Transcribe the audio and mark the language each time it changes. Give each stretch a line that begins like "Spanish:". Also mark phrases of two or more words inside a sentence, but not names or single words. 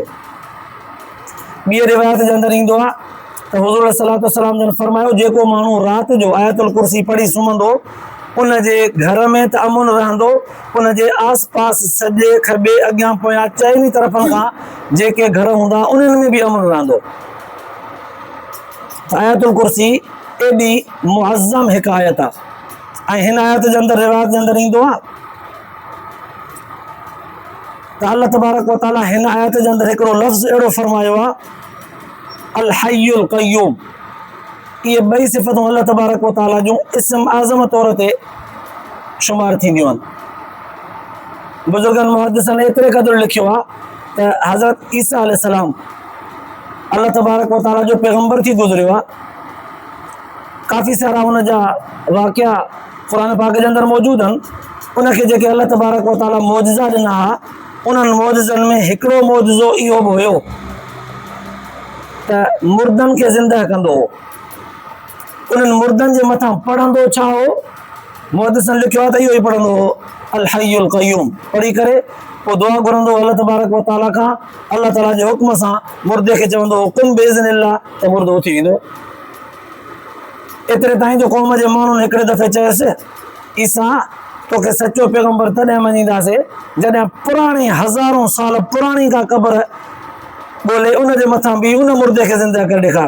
Sindhi: ॿी रिवायत जे अंदरि ईंदो आहे त हुज़ूर
Arabic: صلى الله عليه وسلم
Sindhi: जन फरमायो जेको माण्हू राति जो आयतुल कुर्सी पढ़ी सुम्हंदो उन जे घर में त अमुन रहंदो, उन जे आस पास सॼे खॿे अॻियां पोयां चइनी तरफ़नि खां जेके घर हूंदा उन्हनि में बि अमुन रहंदो। आयतुल कुर्सी एॾी मुअज़्ज़म हिकु आयत आहे। ऐं हिन आयत जे अंदरि रिवायत जे अंदरि ईंदो आहे त
Arabic: الله تبارك وتعالى
Sindhi: हिन आयत जे अंदरि हिकिड़ो लफ़्ज़ अहिड़ो फरमायो आहे
Arabic: الحي القيوم.
Sindhi: इहे 2 सिफ़तूं
Arabic: الله تبارك وتعالى
Sindhi: जूं इस्म आज़म तौर ते शुमार थींदियूं आहिनि। बुज़ुर्गनि मुहद्दिसनि एतिरे क़दुरु लिखियो आहे त हज़रत ईसा अलैहिस्सलाम
Arabic: الله تبارك وتعالى
Sindhi: जो पैगम्बर थी गुज़रियो आहे। काफ़ी सारा हुन जा वाक़िया क़ुरान पाक जे अंदरि मौजूदु आहिनि। उनखे जेके
Arabic: الله تبارك وتعالى
Sindhi: मौजिज़ा ॾिना हुआ उन्हनि मौजिज़नि में हिकिड़ो मौजिज़ो इहो बि हुयो त मुर्दनि खे ज़िंदा कंदो हो। उन्हनि मुर्दनि जे मथां पढ़ंदो छा हो? मुहद्दिसनि लिखियो आहे त इहो ई पढ़ंदो हो
Arabic: الحي القيوم.
Sindhi: पढ़ी करे पोइ दुआ घुरंदो
Arabic: الله تبارك وتعالى
Sindhi: खां, अल्लाह ताला जे हुक्म सां मुर्दे खे चवंदो हो
Arabic: كن بإذن الله
Sindhi: त मुर्दो उथी वेंदो। एतिरे ताईं जो क़ौम जे माण्हुनि हिकिड़े दफ़े चयसि ईसा तोखे सचो पैगम्बर तॾहिं मञींदासीं जॾहिं पुराणी हज़ारों साल पुराणी का क़बर ॻोल्हे उन जे मथां बि उन मुर्दे खे ज़िंदा करे ॾेखार।